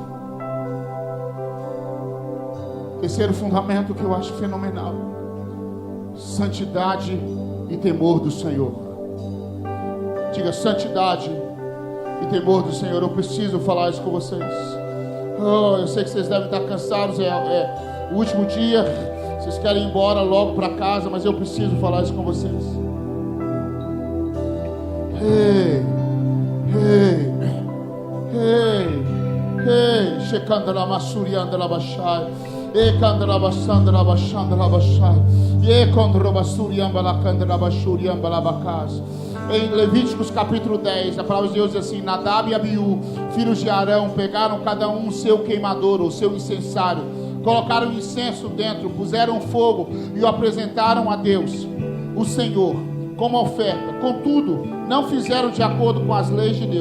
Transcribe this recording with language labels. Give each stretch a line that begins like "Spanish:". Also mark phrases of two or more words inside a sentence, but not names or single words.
Portuguese: Terceiro fundamento que eu acho fenomenal: santidade e temor do Senhor. Diga: santidade e temor do Senhor. Eu preciso falar isso com vocês. Eu sei que vocês devem estar cansados, é o último dia, vocês querem ir embora logo para casa, mas eu preciso falar isso com vocês. Hey, hey, hey, hey, checandra masuriandra bashai, e candra basandra bashandra bashai, e condra basuriambala candra bashuriambala bacas. Em Levíticos capítulo 10, a palavra de Deus diz assim: Nadab e Abiú, filhos de Arão, pegaram cada um o seu queimador, o seu incensário, colocaram incenso dentro, puseram fogo e o apresentaram a Deus, o Senhor, como oferta. Contudo, não fizeram de acordo com as leis de Deus.